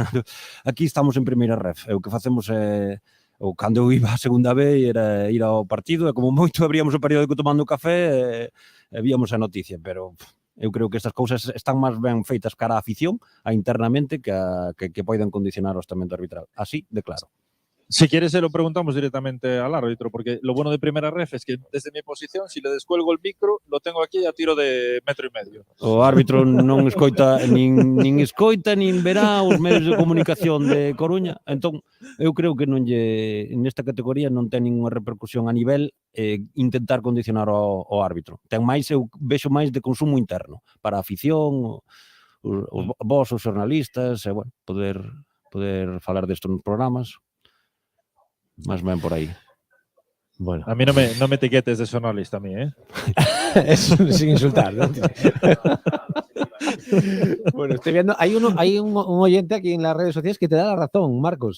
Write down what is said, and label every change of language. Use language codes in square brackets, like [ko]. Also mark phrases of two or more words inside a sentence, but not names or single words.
[gl] Aquí estamos en primeira ref, e o que facemos é, ou cando eu iba a segunda vez, era ir ao partido, e como moito abríamos o periódico tomando café e víamos a noticia, pero eu creo que estas cousas están máis ben feitas cara á afición, a internamente, que poidan condicionar o estamento arbitral. Así de claro. [es] Si quieres, se lo preguntamos directamente al árbitro, porque lo bueno de primera ref es que desde mi posición, si le descuelgo el micro, lo tengo aquí a tiro de 1,5 metros. [gl] O árbitro non escoita, nin escoita, nin verá os medios de comunicación de Coruña. Entón, eu creo que nesta categoría non ten ninguna repercusión a nivel intentar condicionar o árbitro. Ten máis, eu vexo máis de consumo interno, para a afición, vos, os xornalistas, e, bueno, poder falar desto nos programas. [es] Más bien por ahí. Bueno. A mí no me etiquetes de sonalista a mí, ¿eh? Eso, sin insultar, ¿no? Bueno, estoy viendo, hay un oyente aquí en las redes sociales que te da la razón, Marcos.